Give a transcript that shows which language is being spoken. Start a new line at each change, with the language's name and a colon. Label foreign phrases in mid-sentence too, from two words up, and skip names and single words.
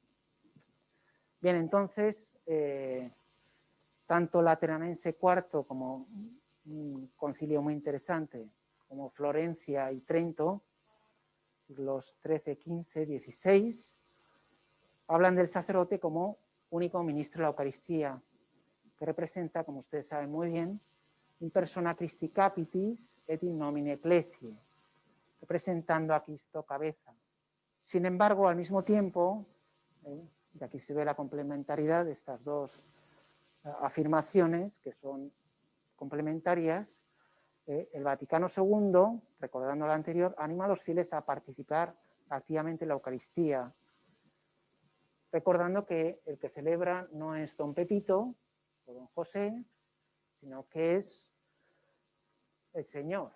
Spanish: Bien, entonces, tanto Lateranense IV como un concilio muy interesante, como Florencia y Trento, siglos XIII, XV, XVI, hablan del sacerdote como único ministro de la Eucaristía, que representa, como ustedes saben muy bien,
Latin: in persona Christi capitis et in nomine ecclesiae,
Spanish: representando a Cristo cabeza. Sin embargo, al mismo tiempo, y aquí se ve la complementariedad de estas dos afirmaciones, que son complementarias, el Vaticano II, recordando lo anterior, anima a los fieles a participar activamente en la Eucaristía, recordando que el que celebra no es don Pepito o don José, sino que es el Señor.